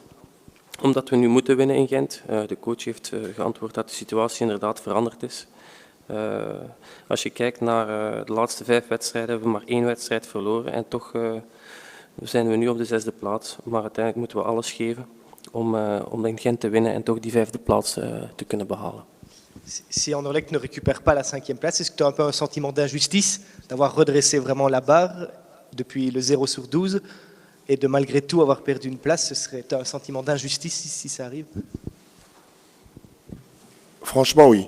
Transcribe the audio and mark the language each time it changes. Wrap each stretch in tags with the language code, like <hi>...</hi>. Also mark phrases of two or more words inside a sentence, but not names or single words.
<nl>Omdat we nu moeten winnen in Gent. De coach heeft geantwoord dat de situatie inderdaad veranderd is. Als je kijkt naar de laatste 5 wedstrijden, hebben we maar 1 wedstrijd verloren. En toch zijn we nu op de 6e plaats. Maar uiteindelijk moeten we alles geven om in Gent te winnen en toch die 5e plaats te kunnen behalen.</nl> <fr>Si Anderlecht ne récupère pas la 5e place, est-ce que tu as un peu un sentiment d'injustice d'avoir redressé vraiment la barre depuis le 0 sur 12 et de malgré tout avoir perdu une place? Tu as un sentiment d'injustice si ça arrive? Franchement, oui.</fr>